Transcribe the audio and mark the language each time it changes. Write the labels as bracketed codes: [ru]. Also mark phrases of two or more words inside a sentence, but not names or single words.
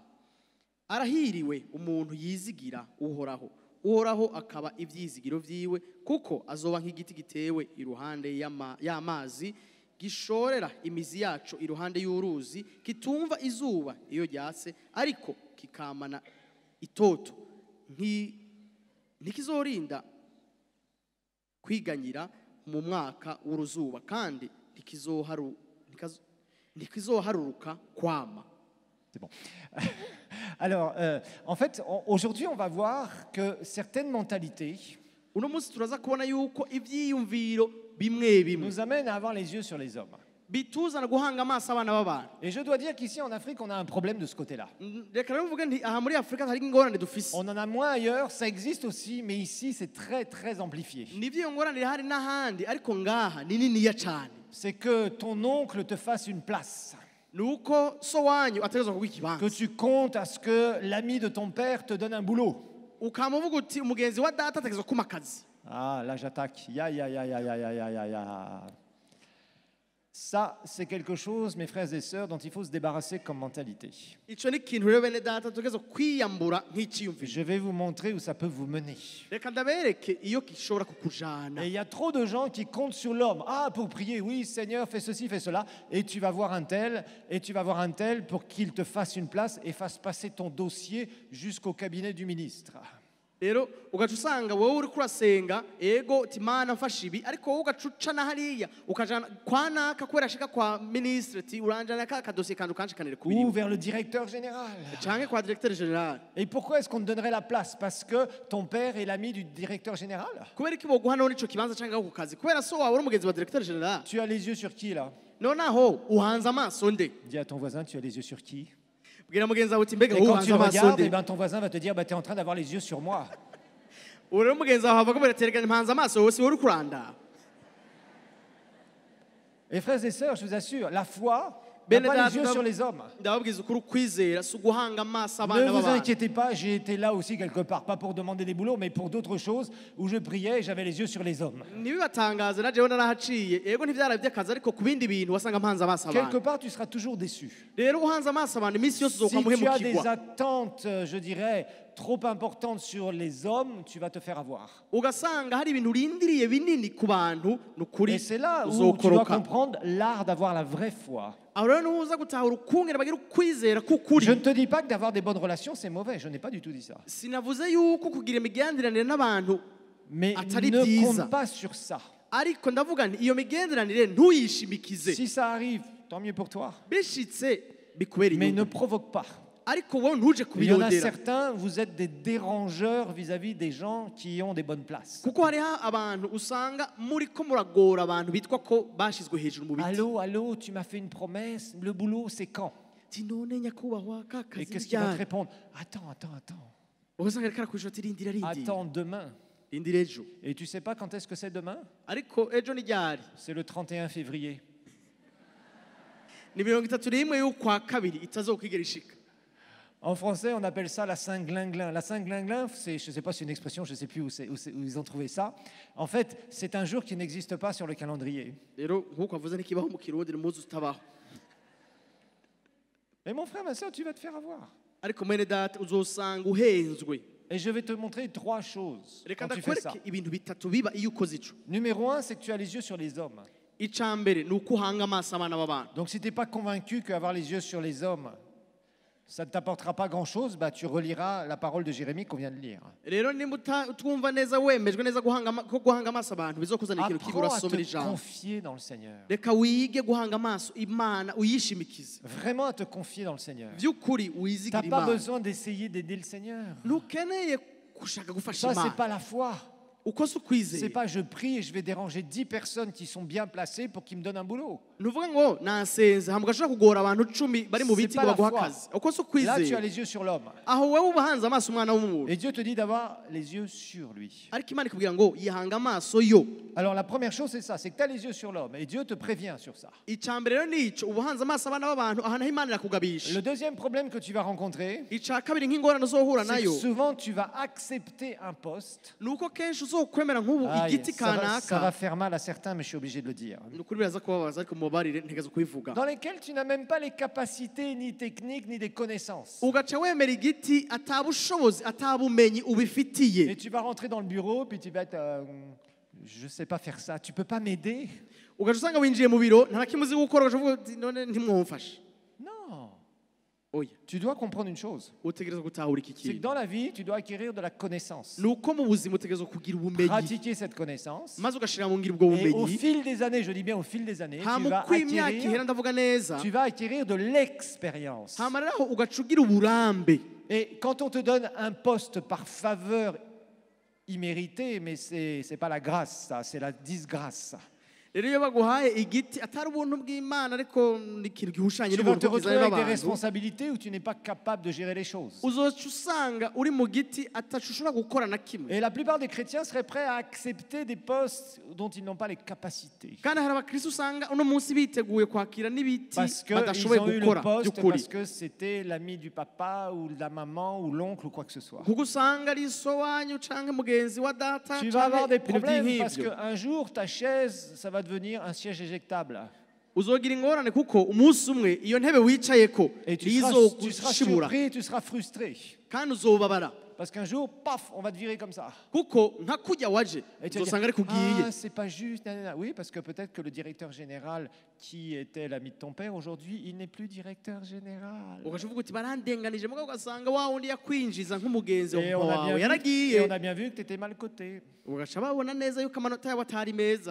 [rn] Arahiriwe umuntu yizigira uhoraho uhoraho akaba ibyizigiro vyiwe kuko azoba nk'igiti gitewe iruhande y'amazi gishorera imizi yacu iruhande y'uruzi kitumva izuba iyo ryatse ariko kikamana itoto ntikizorinda kwiganyira mu mwaka w'uruzuba kandi ntikizoharuruka kwama. [fr] C'est bon. Alors, en fait, aujourd'hui, on va voir que certaines mentalités [rn] uno munsi turaza kubona yuko ibyiyumviro bimwe bimwe [fr] nous amènent à avoir les yeux sur les hommes. [rn] bituzana guhanga amaso abana b'abantu. [fr] Et je dois dire qu'ici en Afrique, on a un problème de ce côté-là. [rn] Reka rero mvuge nti aha muri Afurika hari ingorane dufise. [fr] On en a moins ailleurs, ça existe aussi, mais ici, c'est très, très amplifié. [rn] Nivyo iyo ngorane hari n'ahandi ariko ngaha ni niniya cyane. [fr] C'est que ton oncle te fasse une place. [rn] Nuko so wanyu ategerezwa kuguha ikibanza. [fr] Que tu comptes à ce que l'ami de ton père te donne un boulot. [rn] Ukamuvuga uti umugenzi wa data ategerezwa kuma akazi. [fr] Ah, là j'attaque. Ya. Ça, c'est quelque chose, mes frères et sœurs, dont il faut se débarrasser comme mentalité. [rn] Ico ni kintu rero bene data tutegerezwa kwiyambura nk'iciyumviro. [fr] Je vais vous montrer où ça peut vous mener. [rn] Reka ndabereke iyo gishobora kukujana. [fr] Et il y a trop de gens qui comptent sur l'homme. Ah, pour prier, oui, Seigneur, fais ceci, fais cela. Et tu vas voir un tel, pour qu'il te fasse une place et fasse passer ton dossier jusqu'au cabinet du ministre. [rn] Rero ugaca usanga wowe uri kurasenga ego timana mfasha ibi ariko wowe ugacuca na hariya ukajana kwa naka kubera ashika kwa ministre ti uranjana ka dossier kandi ukanshikanire [fr] Ou [rn] kubiri [fr] vers le directeur général. [rn] canke kwa [fr] directeur général. Et pourquoi est-ce qu'on te donnerait la place? Parce que ton père est l'ami du directeur général? [rn] Kubera iki boguha none ico kibanza canke ku kazi kubera so wawe uri umugenzi wa [fr] directeur général. Tu as les yeux sur qui là? [rn] Nonaho uhanze amaso nde? [fr] Dis à ton voisin, tu as les yeux sur qui? [rn] Bwira mugenzi wawe uti mbega [fr] Et quand [rn] uhanze [fr] tu le [rn] amaso [fr] regardes, [rn] nde? [fr] ton voisin va te dire, tu es en train d'avoir les yeux sur moi. [rn] Uri mugenzi wawe avuga ngo tereka mpanze amaso wowe si uri kuranda. [fr] Et frères et sœurs, je vous assure, la foi n'a pas les yeux sur les hommes. [rn] Ndababwiza ukuri kwizera si uguhanga amaso abana [fr] Ne vous [rn] b'abantu. [fr] inquiétez pas, j'ai été là aussi quelque part, pas pour demander des boulots, mais pour d'autres choses, où je priais et j'avais les yeux sur les hommes. [rn] Ntibibatangaze na jewe narahaciye ego ntivyara by'akazi ariko ku bindi bintu wasanga mpanze amaso [fr] Quelque [rn] abantu. [fr] part, tu seras toujours déçu. [rn] Rero uhanze amaso abantu iminsi yose [fr] Si tu as des [rn] uzokamuhemukirwa. [fr] attentes, je dirais, trop importantes sur les hommes, tu vas te faire avoir. [rn] Ugasanga hari ibintu urindiriye binini ku bantu nukuri [fr] Et c'est là où tu dois [rn] uzokoroka. [fr] comprendre l'art d'avoir la vraie foi. [rn] Aho rero nuza gutahura ukungene bagira ukwizera k'ukuri. [fr] Je ne te dis pas que d'avoir des bonnes relations, c'est mauvais. Je n'ai pas du tout dit ça. [rn] Sinavuze yuko kugira imigenderanire n'abantu [fr] Mais [rn] atari [fr] ne [rn] byiza. [fr] compte pas sur ça. [rn] ariko ndavuga nti iyo migenderanire ntuyishimikize. [fr] Si ça arrive, tant mieux pour toi. [rn] Bishitse bikubera [fr] Mais ne [rn] inyungu [fr] provoque pas. [rn] ariko wowe ntuje [fr] Il y en a [rn] kubirondera. [fr] certains, vous êtes des dérangeurs vis-à-vis des gens qui ont des bonnes places. [rn] kuko hariho abantu usanga muriko muragora abantu bitwa ko bashizwe hejuru mu biti. [fr] Allô, tu m'as fait une promesse, le boulot c'est quand? [rn] Ti none nyakubahwa ka [fr] Et [rn] kazi [fr] qu'est-ce qu'il va te [rn] ryari? [fr] répondre? Attends. [rn] ugasanga ariko arakwishura ati rindira. [fr] Attends demain. [rn] indira ejo [fr] Et tu sais pas quand est-ce que c'est demain? [rn] ariko ejo ni ryari [fr] C'est le 31 février. [rn] ni 31 y'ukwa kabiri itazokwigera ishika. [fr] En français, on appelle ça la Saint-Glinglin. La Saint-Glinglin, je ne sais pas si c'est une expression, je ne sais plus où ils ont trouvé ça. En fait, c'est un jour qui n'existe pas sur le calendrier. [rn] Rero nk'uko avuze ntikibaho mu kirundi ni umunsi utabaho. [fr] Mais mon frère, ma soeur, tu vas te faire avoir. [rn] Ariko mwene data uzosanga uhenzwe. [fr] Et je vais te montrer 3 choses [rn] Reka [fr] quand tu fais ça. [rn] ndakwereke ibintu bitatu biba iyo ukoze ico. [fr] Numéro 1, c'est que tu as les yeux sur les hommes. [rn] Ica mbere ni uko uhanga amaso abana b'abantu. [fr] Donc si tu n'es pas convaincu qu'avoir les yeux sur les hommes, ça ne t'apportera pas grand-chose, bah, tu reliras la parole de Jérémie qu'on vient de lire. [rn] Rero nimba twumva neza wemejwe neza ko guhanga amaso abantu bizokuzanira ikintu kibi [fr] Apprends à [rn] urasomera [fr] te [rn] ijambo. [fr] confier dans le Seigneur. [rn] Reka wige guhanga amaso Imana uyishimikize. [fr] Vraiment à te confier dans le Seigneur. [rn] By'ukuri [fr] Tu [rn] wizigira [fr] n'as pas [rn] Imana. [fr] besoin d'essayer d'aider le Seigneur. [rn] Ntukeneye gushaka gufasha [fr] Ça, c'est [rn] Imana. [fr] pas la foi. [rn] Uko si [fr] C'est [rn] ukwizera. [fr] pas je prie et je vais déranger 10 personnes qui sont bien placées pour qu'ils me donnent un boulot. [rn] Nuvuga ngo nasenze hambwa ashaka kugora abantu 10 bari mu biti [fr] C'est [rn] ngo [fr] pas la [rn] baguha [fr] foi. [rn] akazi. Uko si [fr] Là, tu as [rn] ukwizera. [fr] les yeux sur l'homme. [rn] Aho wewe ubahanze amaso umwana w'umuntu. [fr] Et Dieu te dit d'avoir les yeux sur lui. [rn] Ariko Imana ikubwira ngo yihanga amaso yo. [fr] Alors la première chose, c'est ça, c'est que tu as les yeux sur l'homme. Et Dieu te prévient sur ça. [rn] Ica mbere rero nico ubuhanze amaso abana b'abantu ahantu aho Imana irakugabisha. [fr] Le deuxième problème que tu vas rencontrer, [rn] Ica kabiri nk'ingorane uzohura [fr] c'est que [rn] nayo [fr] souvent tu vas accepter un poste. [rn] nuko kenshi uzokwemera nk'ubu [fr] Aïe, [rn] igiti [fr] ça va [rn] kanaka [fr] faire mal à certains, mais je suis obligé de le dire. [rn] nukuri biraza kubabaza ariko mubabarire ntegezo kubivuga. [fr] Dans lesquels tu n'as même pas les capacités, ni techniques, ni des connaissances. [rn] Ugaca wemera igiti atabushobozi atabumenyi ubifitiye. [fr] Et tu vas rentrer dans le bureau, puis tu vas être... je ne sais pas faire ça, tu ne peux pas m'aider? [rn] Ugaca usanga winjiye mu biro nta nakimwe uzi gukora ugaca uvuga uti none ntimwumfashe. [fr] Non. [rn] Oya [fr] Tu dois comprendre une chose, [rn] utegereza gutahura iki [fr] c'est que [rn] kintu. [fr] dans la vie, tu dois acquérir de la connaissance. [rn] Nuko mu buzima utegereza kugira ubumenyi [fr] Pratiquer cette connaissance. [rn] maze ugashira mu ngiro ubwo [fr] Et au [rn] bumenyi. [fr] fil des années, je dis bien au fil des années, [rn] Hama uko imyaka ihera ndavuga neza. [fr] tu vas acquérir de l'expérience. [rn] Hama rero aho ugaca ugira uburambe. [fr] Et quand on te donne un poste par faveur imméritée, mais c'est pas la grâce, ça, c'est la disgrâce. [rn] Rero iyo baguhaye igiti atari ubuntu bw'Imana ariko ni ikintu gihushanye [fr] Tu vas [rn] n'ubuntu [fr] te [rn] bwo [fr] retrouver [rn] kizanira [fr] avec des [rn] abantu. [fr] responsabilités où tu n'es pas capable de gérer les choses. [rn] Uzoca usanga uri mu giti atacu ushobora gukora na kimwe. [fr] Et la plupart des chrétiens seraient prêts à accepter des postes dont ils n'ont pas les capacités. [rn] Kandi hari abakristo usanga uno munsi biteguye kwakira n'ibiti [fr] Parce qu'ils [rn] badashoboye [fr] ont eu le [rn] gukora [fr] poste, [rn] by'ukuri. [fr] parce que c'était l'ami du papa ou de la maman ou l'oncle ou quoi que ce soit. [rn] kuko usanga ari so wanyu canke mugenzi wa data [fr] Tu vas avoir des [rn] canke ibintu [fr] problèmes parce [rn] nk'ivyo. [fr] qu'un jour, ta chaise, ça va devenir un siège éjectable. [rn] Uzogira ingorane kuko umunsi umwe iyo ntebe wicayeko [fr] Et tu seras [rn] izokushibura [fr] surpris, tu seras frustré. [rn] kandi uzobabara [fr] Parce qu'un jour, paf, on va te virer comme ça. [rn] kuko nka kurya waje [fr] Et tu vas [rn] uzosanga [fr] dire, [rn] ariko ugiye. [fr] ah, c'est pas juste. Nanana. Oui, parce que peut-être que le directeur général qui était l'ami de ton père, aujourd'hui, il n'est plus directeur général. [rn] ugaca uvuga uti barandenganije mugabo ugasanga wa wundi yakwinjiza nk'umugenzi [fr] Et on, [rn] wawe [fr] a bien vu, et [rn] yaragiye [fr] on a bien vu que tu étais mal coté. [rn] ugaca babona neza yuko amanota yabo atari meza.